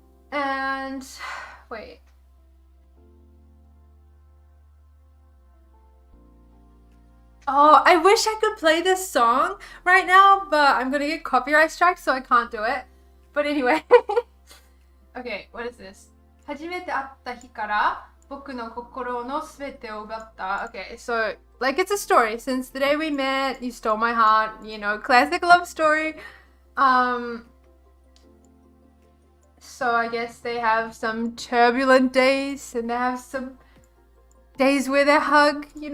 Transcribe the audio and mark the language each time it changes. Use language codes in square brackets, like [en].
[en] And wait. Oh, I wish I could play this song right now, but I'm gonna get copyright strike, so I can't do it. But anyway. Okay, what is this? [ja] 初めて会った日から僕の心のすべてを奪った. [en] Okay, so like it's a story. Since the day we met, you stole my heart. Classic love story. So I guess they have some turbulent days, and they have some days where they hug.